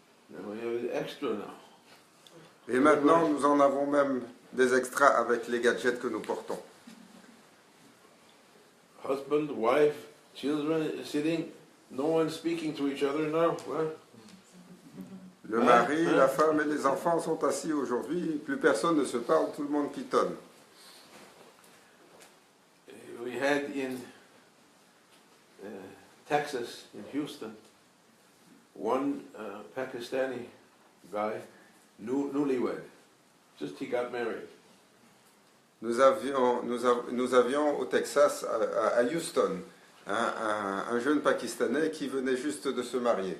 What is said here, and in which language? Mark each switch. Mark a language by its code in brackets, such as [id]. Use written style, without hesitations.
[en] Now we have extra now. [fr] Et maintenant, nous en avons même des extras avec les gadgets que nous portons. [en] Husband, wife, children sitting, no one speaking to each other now. Well, [fr] Le mari, la femme et les enfants sont assis aujourd'hui, plus personne ne se parle, tout le monde pitonne. [en] we had in Texas, in Houston, one Pakistani guy, newlywed, just he got married. [fr] Nous avions au Texas, à Houston, un jeune Pakistanais qui venait juste de se marier.